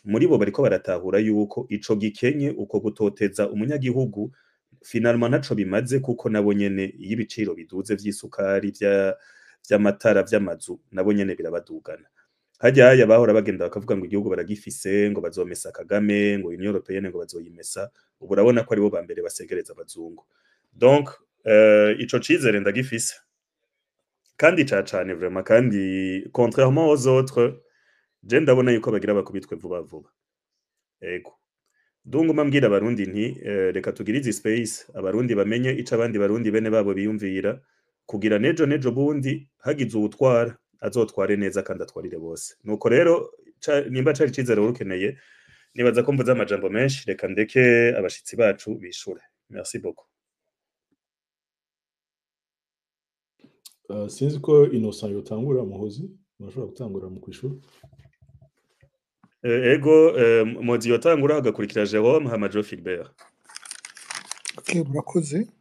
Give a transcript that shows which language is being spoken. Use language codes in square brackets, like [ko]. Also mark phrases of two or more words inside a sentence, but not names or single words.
[rn] Muri bo bariko baratahura yuko ico gikenye uko gutoteza umunyagihugu finalement naco bimaze kuko nabo nyene iyo ibiciro biduze vy'isukari vy'amatara vy'amazu nabo nyene birabadugana. Hajya bahora bagenda bakavuga ngo igihugu baragifise ngo bazomesa Kagame ngo Union Européenne ngo bazoyimesa, ubu urabona ko aribo bambere basegereza abazungu. Donc ico cizere ndagifise kandi cane vraiment, kandi [fr] contrairement aux autres je [rn] ndabona yuko bagira bakubitwe vuba vuba. Ego Dunguma mbwira abarundi nti reka tugirize space abarundi bamenye ico abandi barundi bene babo biyumvira kugira nejo bundi hagize ubutwara azotware neza kandi atwarire bose. Nuko rero nimba cari cizere urukeneye nibaza ko mvuze amajambo menshi, reka ndeke abashitsi bacu bishure. [fr] Merci beaucoup. [rn] sinzi ko Innocent yotangura muhozi murashobora gutangura mu kwishura. Ego Modi yotangura hagakurikira Jérôme hama Jo Philbert. Okay, murakoze.